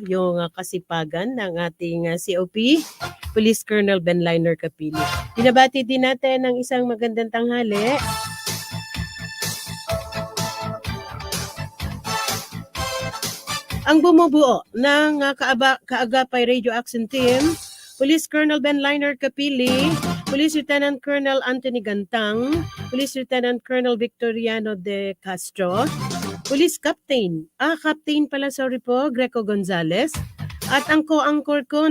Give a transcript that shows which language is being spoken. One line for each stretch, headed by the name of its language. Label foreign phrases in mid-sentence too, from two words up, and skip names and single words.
Filipino: Yung kasipagan ng ating COP, Police Colonel Benliner Capili. Binabati din natin ng isang magandang tanghali. Ang bumubuo ng Kaagapay Radio Action Team, Police Colonel Benliner Capili, Police Lieutenant Colonel Anthony Gantang, Police Lieutenant Colonel Victoriano de Castro, Police Captain Greco Gonzales, at ang co-anchor ko